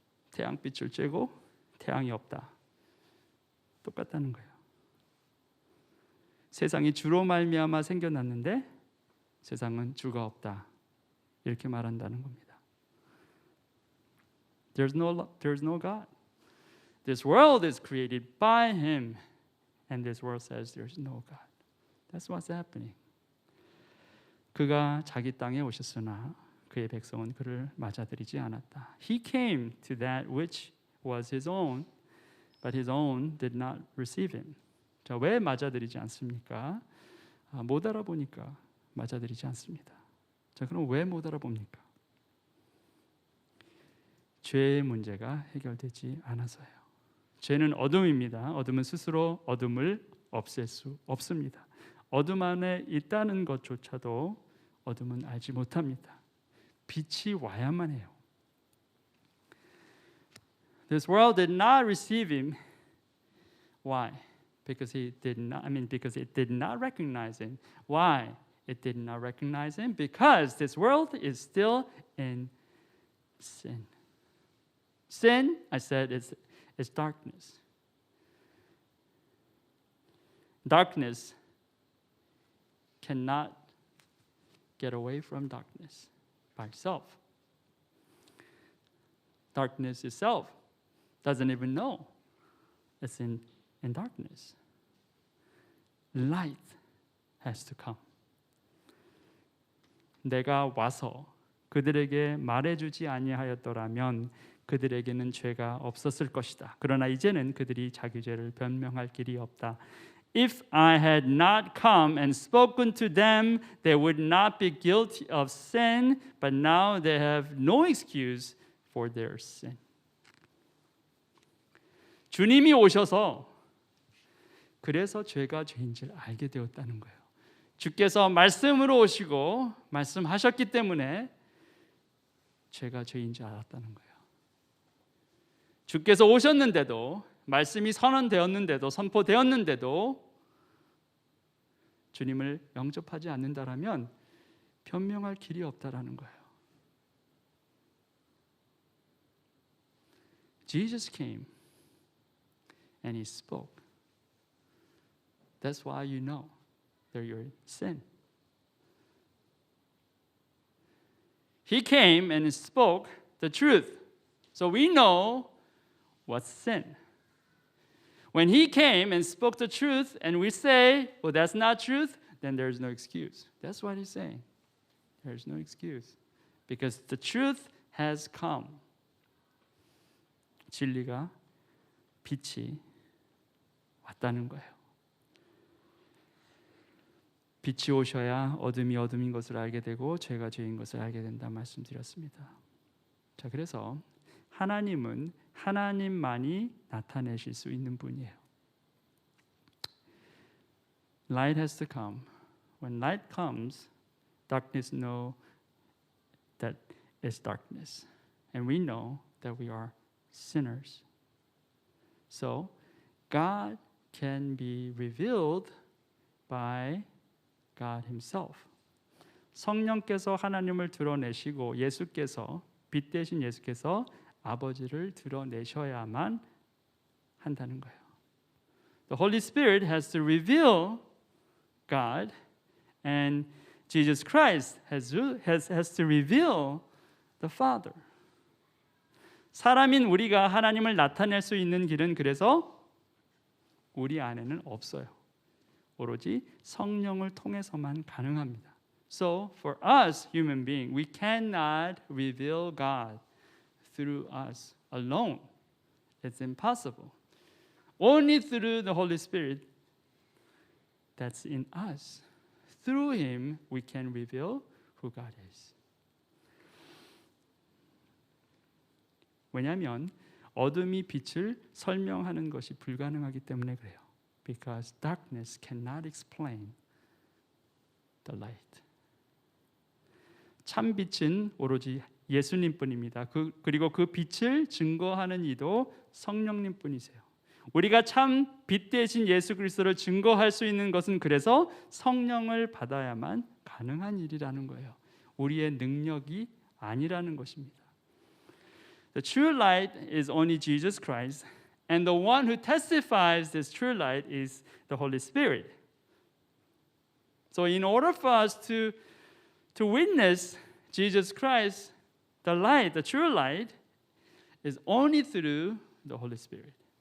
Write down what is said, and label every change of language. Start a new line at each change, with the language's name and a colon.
Korean: 태양빛을 쬐고 태양이 없다. 똑같다는 거예요. 세상이 주로 말미암아 생겨났는데 세상은 주가 없다. 이렇게 말한다는 겁니다.
English: There's no God. This world is created by him, and this world says there's no God. That's what's happening.
Korean: 그가 자기 땅에 오셨으나 그의 백성은 그를 맞아들이지 않았다.
English: He came to that which was his own, but his own did not receive him.
Korean: 자, 왜 맞아들이지 않습니까? 못 알아보니까 맞아들이지 않습니다. 자, 그럼 왜 못 알아봅니까? 죄의 문제가 해결되지 않아서요. 죄는 어둠입니다. 어둠은 스스로 어둠을 없앨 수 없습니다. 어둠 안에 있다는 것조차도 어둠은 알지 못합니다. 빛이 와야만 해요.
English: This world did not receive him. Why? Because it did not recognize him. Why? It did not recognize him because this world is still in sin. Sin, I said, is darkness. Darkness cannot get away from darkness by itself. Darkness itself doesn't even know it's in darkness. Light has to come.
Korean: 내가 와서 그들에게 말해주지 아니하였더라면 그들에게는 죄가 없었을 것이다. 그러나 이제는 그들이 자기 죄를 변명할 길이 없다.
English: If I had not come and spoken to them, they would not be guilty of sin, but now they have no excuse for their sin.
Korean: 주님이 오셔서 그래서 죄가 죄인지를 알게 되었다는 거예요. 주께서 말씀으로 오시고 말씀하셨기 때문에 죄가 죄인지 알았다는 거예요. 주께서 오셨는데도 말씀이 선언되었는데도 선포되었는데도 주님을 영접하지 않는다라면 변명할 길이 없다라는 거예요.
English: Jesus came and he spoke. That's why you know that you're in sin. He came and spoke the truth. So we know what's sin. When he came and spoke the truth and we say, well, that's not truth, then there's no excuse. That's what he's saying. There's no excuse. Because the truth has come.
Korean: 진리가 빛이 왔다는 거예요. 빛이 오셔야 어둠이 어둠인 것을 알게 되고 죄가 죄인 것을 알게 된다 말씀드렸습니다. 자, 그래서 하나님은 하나님만이 나타내실 수 있는 분이에요.
English: Light has to come. When light comes, darkness know that it's darkness. And we know that we are sinners. So, God can be revealed by God himself.
Korean: 성령께서 하나님을 드러내시고 예수께서 빛 대신 예수께서 아버지를 드러내셔야만 한다는 거예요.
English: The Holy Spirit has to reveal God, and Jesus Christ has to reveal the Father.
Korean: 사람인 우리가 하나님을 나타낼 수 있는 길은 그래서 우리 안에는 없어요. 오로지 성령을 통해서만 가능합니다.
English: So for us human beings, we cannot reveal God through us alone. It's impossible. Only through the Holy Spirit that's in us. Through him we can reveal who God is.
Korean: 왜냐하면 어둠이 빛을 설명하는 것이 불가능하기 때문에 그래요.
English: Because darkness cannot explain the light.
Korean: 참 빛은 오로지 예수님뿐입니다. 그리고 그 빛을 증거하는 이도 성령님뿐이세요. 우리가 참 빛 대신 예수 그리스도를 증거할 수 있는 것은 그래서 성령을 받아야만 가능한 일이라는 거예요. 우리의 능력이 아니라는 것입니다.
English: The true light is only Jesus Christ, and the one who testifies this true light is the Holy Spirit. So in order for us to witness Jesus Christ, the light, the true light, is only through the Holy Spirit.